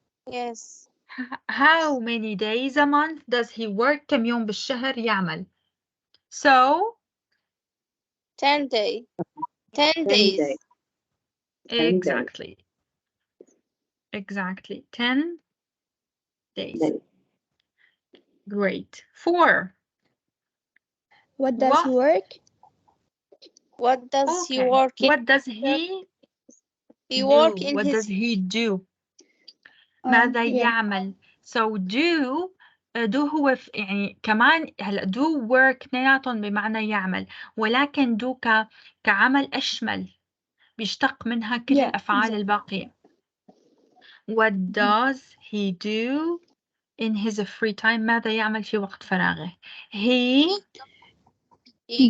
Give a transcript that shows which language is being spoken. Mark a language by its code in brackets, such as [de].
[en] Yes. How many days a month does he work? [ar] كم يوم بالشهر يعمل. [en] So 10 days. 10 days. Exactly. Exactly. 10 days. Great. 4. What does he work? What does he Okay. work in? What does he He do? work in What his does he do? [ar] ماذا [en] Yeah. [ar] يعمل؟ So do هو يعني كمان هلا do work اثنيناتهم بمعنى يعمل ولكن do كعمل أشمل بيشتق منها كل الأفعال الباقية. [en] What does he do in his free time؟ [ar] ماذا يعمل في وقت فراغه؟ [en] He